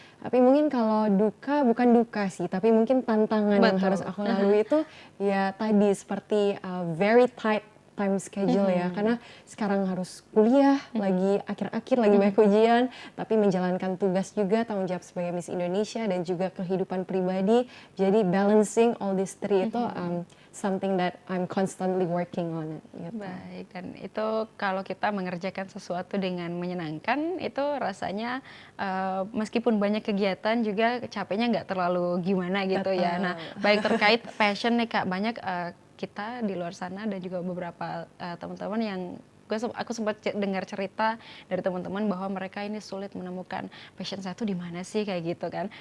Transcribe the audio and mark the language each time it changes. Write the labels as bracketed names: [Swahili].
[Indonesian] Tapi mungkin kalau duka, bukan duka sih, tapi mungkin tantangan yang harus aku lalui itu ya tadi seperti [English] very tight time schedule [Indonesian] ya, karena sekarang harus kuliah, lagi akhir-akhir, lagi banyak ujian, tapi menjalankan tugas juga, tanggung jawab sebagai Miss Indonesia dan juga kehidupan pribadi. Jadi [English] balancing all these three itu something that I'm constantly working on. [Indonesian] Gitu. Baik, dan itu kalau kita mengerjakan sesuatu dengan menyenangkan, itu rasanya meskipun banyak kegiatan juga capeknya nggak terlalu gimana gitu ya. Nah, baik terkait passion nih Kak, banyak kita di luar sana dan juga beberapa teman-teman yang aku sempat dengar cerita dari teman-teman bahwa mereka ini sulit menemukan passion saya tuh di mana sih kayak gitu kan.